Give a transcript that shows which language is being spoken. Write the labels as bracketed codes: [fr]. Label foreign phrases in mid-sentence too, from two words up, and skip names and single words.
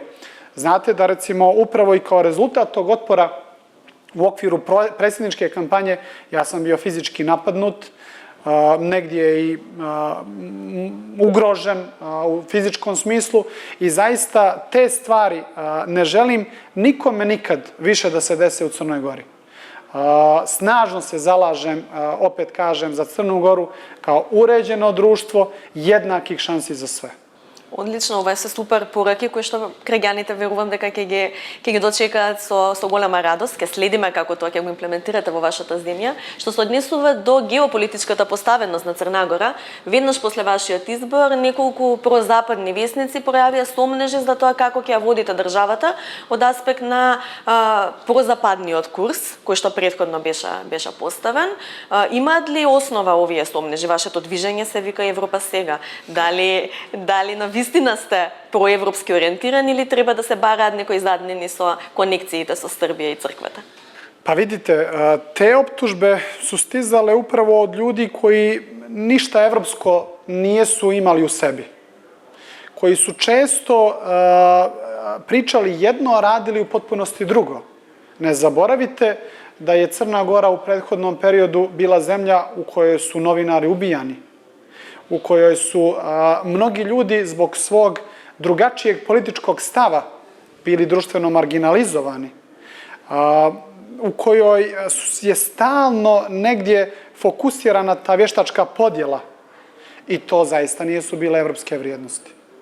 [sr] Znate da recimo upravo i kao rezultat tog otpora u okviru predsjedničke kampanje ja sam bio fizički napadnut, negdje i ugrožen u fizičkom smislu i zaista te stvari ne želim nikome nikad više da se dese u Crnoj Gori. Snažno se zalažem, opet kažem, za Crnu Goru kao uređeno društvo jednakih šansi za sve. [mk] Одлично, ова се супер пораки кои што граѓаните верувам дека ќе ги дочекаат со голема радост, ќе следиме како тоа ќе го имплементирате во вашата земја. Што се однесува до геополитичката поставеност на Црна Гора, веднаш после вашиот избор неколку прозападни вестници пројавија сомнежи за тоа како ќе ја водите државата од аспект на прозападниот курс кој што претходно беше поставен. Имаат ли основа овие сомнежи? Вашето движење се вика Европа сега. Дали на вистина сте проевропски ориентирани или треба да се бараат некои заднини со конекциите со Србија и црквата? [sr] Pa vidite, te optužbe su stizale upravo od ljudi koji ništa evropsko nijesu imali u sebi. Koji su često pričali jedno, a radili u potpunosti drugo. Ne zaboravite da je Crna Gora u prethodnom periodu bila zemlja u kojoj su novinari ubijani, u kojoj su mnogi ljudi zbog svog drugačijeg političkog stava bili društveno marginalizovani, u kojoj je stalno negdje fokusirana ta vještačka podjela i to zaista nisu bile evropske vrijednosti.